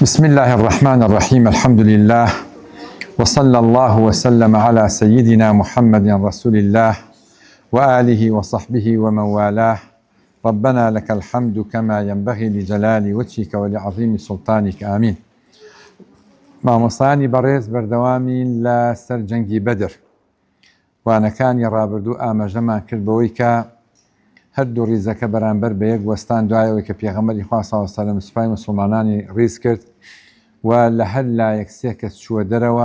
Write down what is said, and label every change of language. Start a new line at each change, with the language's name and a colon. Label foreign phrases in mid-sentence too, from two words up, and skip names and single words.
Arabic: بسم الله الرحمن الرحيم. الحمد لله وصلى الله وسلم على سيدنا محمد رسول الله وآله وصحبه ومن والاه. ربنا لك الحمد كما ينبغي لجلال وجهك ولعظيم سلطانك. آمين.
Central Kurdish: مامۆستایانی بەڕێز بەردەوامین لە سەر جەنگی بەدر وانەکانی ڕابردوو ئاماژەمان کرد بەوەی کە هەردوو ڕیزەکە بەرامبەر بە یەک وەستان دوایەوەی کە پێغەمبەری خوا
Arabic: صلی الله علیه و سلم
Central Kurdish: سوپای موسڵمانانی ڕیز کرد و لە هەر لایەک سێ کەس چووە دەرەوە.